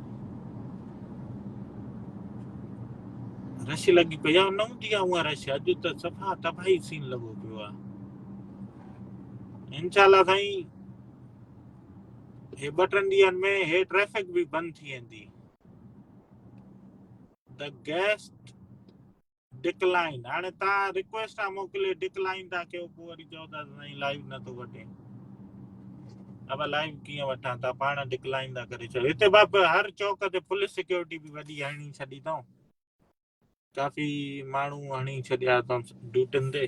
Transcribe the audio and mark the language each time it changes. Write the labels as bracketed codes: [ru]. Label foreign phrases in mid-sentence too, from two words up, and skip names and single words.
[sd] रश लॻी पई आहे, न हूंदी आहे उहा रश, अॼु त सफ़ा तबाही सीन लॻो पियो आहे। इंशाल्लाह साईं हे 2-3 ॾींहंनि में हे ट्रैफिक भी बंदि थी वेंदी। [en] the guest decline, [sd] हाणे तव्हां रिक्वेस्ट आहे मोकिले डिक्लाइन था कयो, पोइ वरी चओ था साईं लाइव नथो वठे। अब लाइव कीअं वठां, तव्हां पाण डिक्लाइन था करे छॾियो। हिते बाप हर चौक ते [en] police security [sd] भी वॾी हणी छॾी अथऊं, काफ़ी माण्हू हणी छॾिया अथऊं ड्यूटियुनि ते।